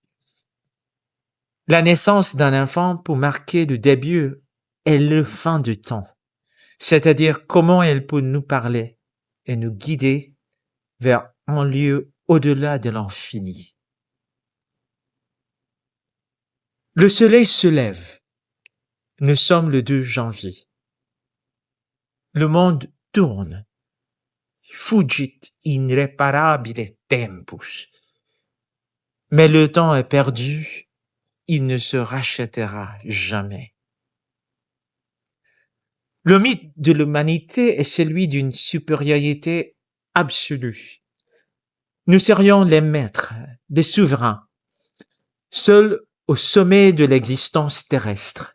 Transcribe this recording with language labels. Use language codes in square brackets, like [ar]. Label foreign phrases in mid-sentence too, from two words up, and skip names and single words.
[fr] La naissance d'un enfant peut marquer le début et le fin du temps, c'est-à-dire comment elle peut nous parler et nous guider vers un lieu au-delà de l'infini. Le soleil se lève. Nous sommes le 2 janvier. Le monde tourne. [la] Fugit irreparabile tempus. [fr] Mais le temps est perdu. Il ne se rachètera jamais. Le mythe de l'humanité est celui d'une supériorité absolue. Nous serions les maîtres, les souverains, seuls au sommet de l'existence terrestre.